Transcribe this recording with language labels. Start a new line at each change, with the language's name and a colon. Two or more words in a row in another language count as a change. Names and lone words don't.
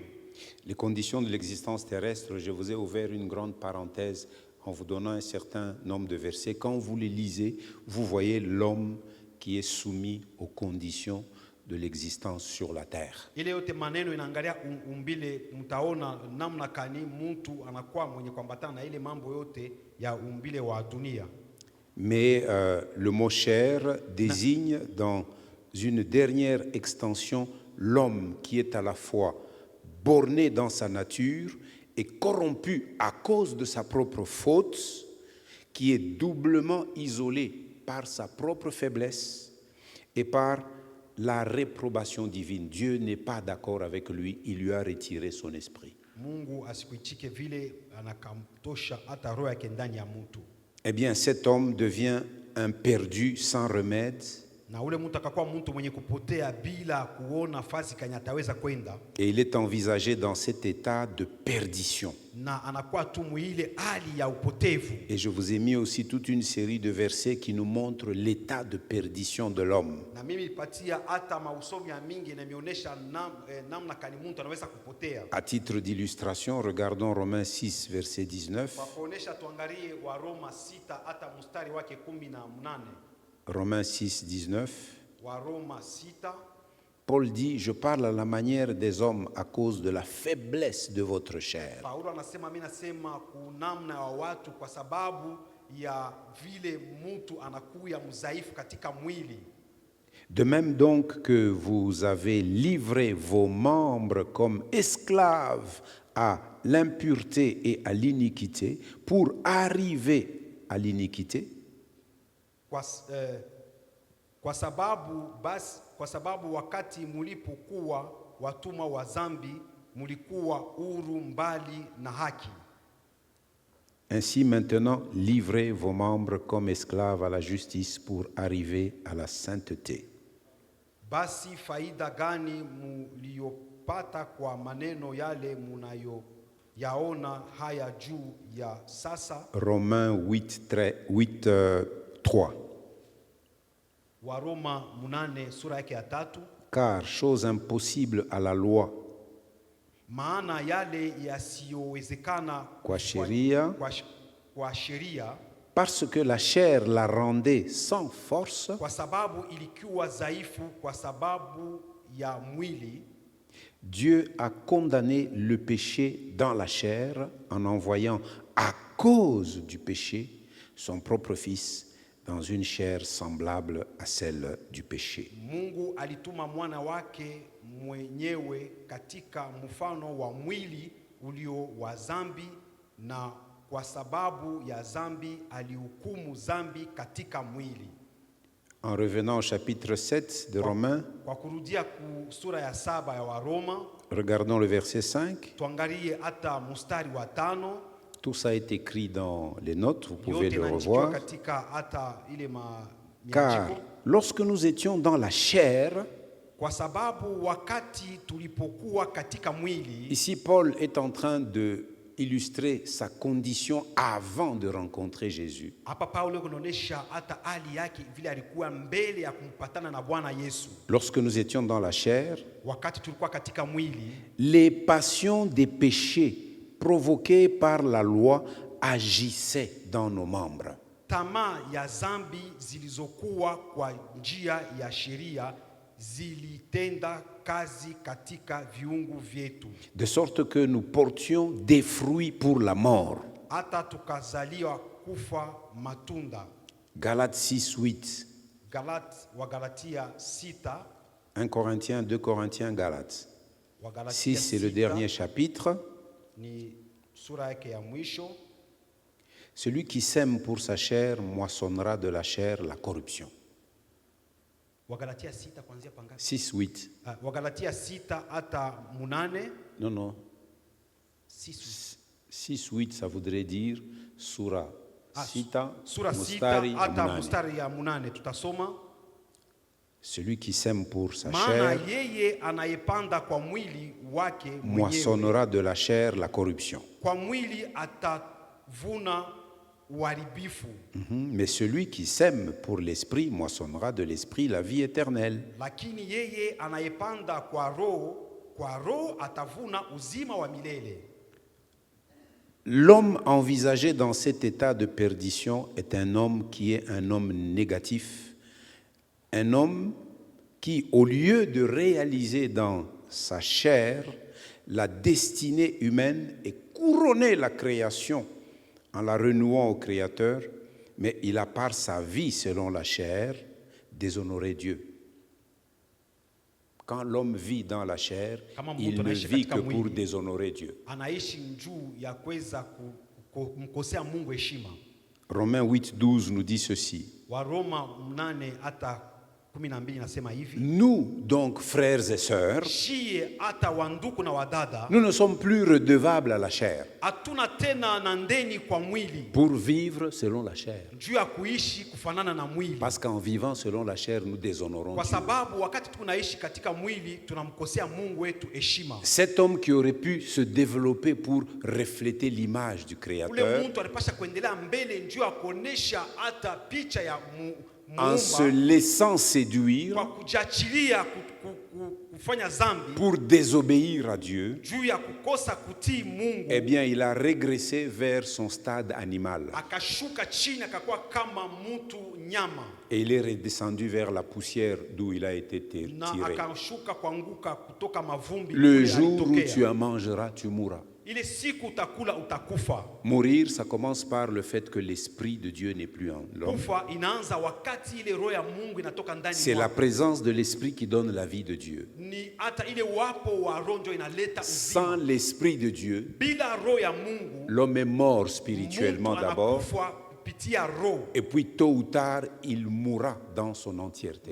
French: Les conditions de l'existence terrestre, je vous ai ouvert une grande parenthèse en vous donnant un certain nombre de versets. Quand vous les lisez, vous voyez l'homme qui est soumis aux conditions de l'existence sur la terre.
Swahili: Ile yote maneno inaangalia umbile, mtaona namna kani mtu anakuwa mwenye kuambatana na ile mambo yote ya umbile wa dunia.
French: Mais le mot chair désigne dans une dernière extension l'homme qui est à la fois borné dans sa nature est corrompu à cause de sa propre faute, qui est doublement isolé par sa propre faiblesse et par la réprobation divine. Dieu n'est pas d'accord avec lui, il lui a retiré son esprit.
Swahili: Mungu asikuichike vile anakamtosha hata roho yake ndani ya mtu.
French: Eh bien, cet homme devient un perdu sans remède.
Swahili: Na ule mtu akakuwa mtu mwenye kupotea bila kuona fasi kanya ataweza kwenda.
French: Et il est envisagé dans cet état de perdition.
Swahili: Na anakuwa tu mwile hali ya upotevu.
French: Et je vous ai mis aussi toute une série de versets qui nous montrent l'état de perdition de l'homme.
Swahili: Na mimi nipatia hata mausomi ya mingi na mionyesha namna kani mtu anaweza kupotea.
French: À titre d'illustration, regardons Romains 6, verset 19.
Swahili: Kwa kuonesha tuangalie wa Roma 6 hata mstari wake 18.
French: Romains 6, 19.
Swahili: Wa Roma 6.
French: Paul dit, je parle à la manière des hommes à cause de la faiblesse de votre chair.
Swahili: Paulo anasema mimi nasema kunamna wa watu kwa sababu ya vile mtu anakuwa mzaifu katika mwili.
French: De même donc que vous avez livré vos membres comme esclaves à l'impureté et à l'iniquité pour arriver à l'iniquité.
Swahili: Kwa sababu wakati mulipokuwa watumwa wa dhambi mulikuwa huru mbali na haki.
French: Ainsi maintenant livrez vos membres comme esclaves à la justice pour arriver à la sainteté.
Swahili: Basi faida gani muliyopata kwa maneno yale munayo yaona haya juu ya sasa?
French: Romains 8, 3.
Swahili: Wa Roma 8 sura yake ya 3.
French: Car chose impossible à la loi,
Swahili: maana yale yasiyowezekana kwa sheria, kwa sheria,
French: parce que la chair la rendait sans force,
Swahili: kwa sababu ilikuwa dhaifu kwa sababu ya mwili.
French: Dieu a condamné le péché dans la chair en envoyant à cause du péché son propre fils dans une chair semblable à celle du péché.
Swahili: Mungu alituma mwana wake mwenyewe katika mfano wa mwili ulio wa dhambi, na kwa sababu ya dhambi alihukumu dhambi katika mwili.
French: En revenant au chapitre 7 de Romains,
Swahili: kwa kurudia ku sura ya 7 ya Waroma,
French: regardons le verset 5.
Swahili: Tuangalie hata mstari wa 5.
French: Tout ça est écrit dans les notes, vous pouvez le revoir. Car lorsque nous étions dans la chair, ici Paul est en train de illustrer sa condition avant de rencontrer Jésus. Lorsque nous étions dans la chair, les passions des péchés provoqués par la loi agissaient dans nos membres.
Swahili: Tamaa ya dhambi zilizokuwa kwa njia ya sheria zilitenda kazi katika viungu vyetu,
French: de sorte que nous portions des fruits pour la mort.
Swahili: Hata tukazaliwa kufa matunda.
French: Galates 6:8.
Swahili: Wagalatia 6.
French: 1 Corinthiens, 2 Corinthiens, Galates. 6 c'est le dernier chapitre.
Swahili: Ni sura yake ya mwisho.
French: Celui qui sème pour sa chair moissonnera de la chair la corruption.
Swahili: Wagalatia 6 kuanzia pangapi? 6:8. Wagalatia 6 hata 8.
French: Non. 6:8 ça voudrait dire sura 6
Swahili: sura 6 hata mstari ya 8 tutasoma.
French: Celui qui sème pour sa
Swahili: maana
French: chair
Swahili: yeye anayepanda kwa mwili wake
French: moissonnera de la chair la corruption.
Swahili: Kwa mwili atavuna uharibifu.
French: Mais celui qui sème pour l'esprit moissonnera de l'esprit la vie éternelle.
Swahili: Lakini yeye anayepanda kwa roho atavuna uzima wa milele.
French: L'homme envisagé dans cet état de perdition est un homme qui est un homme négatif, un homme qui, au lieu de réaliser dans sa chair la destinée humaine et couronner la création en la renouant au Créateur, mais il a par sa vie selon la chair déshonoré Dieu. Quand l'homme vit dans la chair,
Swahili: Kama
French: il
Swahili: mtu
French: ne
Swahili: anaishi
French: vit
Swahili: katika
French: que pour
Swahili: mwili,
French: déshonorer Dieu.
Swahili: anaishi juu ya kuweza kumkosea Mungu heshima.
French: Romains 8:12 nous dit ceci.
Swahili: Waroma 8 hata 12 nasema hivi.
French: Nous, donc, frères et sœurs,
Swahili: Shie hata wanduku na wadada,
French: nous ne sommes plus redevables à la chair
Swahili: hatuna tena na ndeni kwa mwili
French: pour vivre selon la chair.
Swahili: juu ya kuishi kufanana na mwili,
French: Parce qu'en vivant selon la chair, nous déshonorons
Swahili: kwa
French: Dieu.
Swahili: sababu wakati tunaishi katika mwili tunamkosea Mungu wetu heshima.
French: Cet homme qui aurait pu se développer pour refléter l'image du
Swahili: Ule
French: Créateur,
Swahili: mtu alipasha kuendelea mbele juu ya kuonesha hata picha ya
French: en se
Swahili: Muumba,
French: laissant séduire
Swahili: kwa kujachilia kufanya zambi
French: pour désobéir à Dieu,
Swahili: juu ya kukosa kutii Mungu,
French: eh bien, il a régressé vers son stade animal
Swahili: akashuka chini akakuwa kama mtu nyama,
French: et il est redescendu vers la poussière d'où il a été
Swahili: na
French: tiré.
Swahili: akashuka kuanguka kutoka mavumbi.
French: Le
Swahili: kule
French: jour où
Swahili: alitokea.
French: tu en mangeras, tu mourras.
Swahili: Ile siku utakula utakufa.
French: Mourir, ça commence par le fait que l'Esprit de Dieu n'est plus en l'homme.
Swahili: Kufa inaanza wakati ile roho ya Mungu inatoka ndani
French: C'est la
Swahili: mwako.
French: présence de l'Esprit qui donne la vie de Dieu.
Swahili: Ni hata ile wapo wa roho ndio inaleta
French: Sans
Swahili: uzima.
French: l'Esprit de Dieu,
Swahili: Bila roho ya Mungu
French: l'homme est mort spirituellement
Swahili: mtu
French: d'abord,
Swahili: anakufa kupitia roho,
French: et puis tôt ou tard, il mourra dans son entièreté.